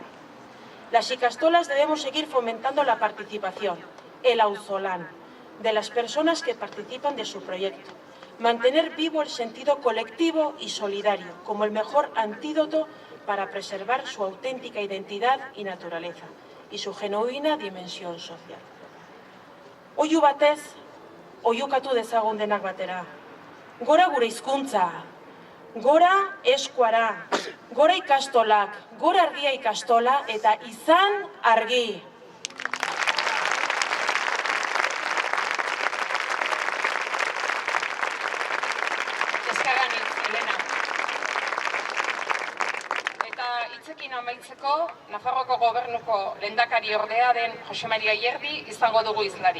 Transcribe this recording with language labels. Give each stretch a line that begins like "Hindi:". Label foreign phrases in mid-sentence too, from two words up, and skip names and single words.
Spanish: Las ikastolas debemos seguir fomentando la participación, el auzolán, de las personas que participan de su proyecto. Mantener vivo el sentido colectivo y solidario como el mejor antídoto para preservar su auténtica identidad y naturaleza y su genuina dimensión social.
Basque: Oihu batez, oihukatu dezagun denak batera. Gora gure hizkuntza, gora eskuara, gora ikastolak, gora Argia Ikastola eta izan argi. Hitzekin amaitzeko, Nafarroko gobernuko lehendakari ordea den Jose Maria Ierdi izango dugu hizlari.